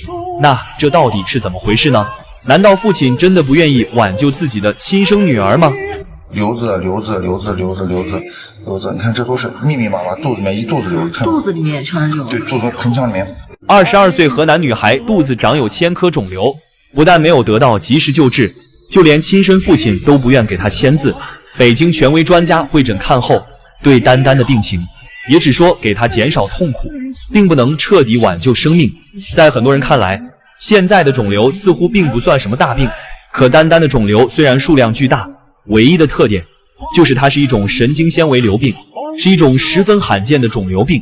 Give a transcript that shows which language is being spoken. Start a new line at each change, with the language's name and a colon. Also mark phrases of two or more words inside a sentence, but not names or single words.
Chinese: 那這到底是怎麼回事呢？難道父親真的不願意挽救自己的親生女兒嗎？瘤子，你看这都是密密麻麻，肚子裡面一肚子瘤子，肚子裡面也全是瘤子。對，肚子盆腔裡面。 22歲河南女孩肚子長有1000顆腫瘤，不但沒有得到及時救治，就連親生父親都不願給她簽字。北京權威專家會診看後，對丹丹的病情也只說給她減少痛苦，並不能徹底挽救生命。在很多人看來，現在的腫瘤似乎並不算什麼大病，可丹丹的腫瘤雖然數量巨大，唯一的特點就是它是一種神經纖維瘤病，是一種十分罕見的腫瘤病。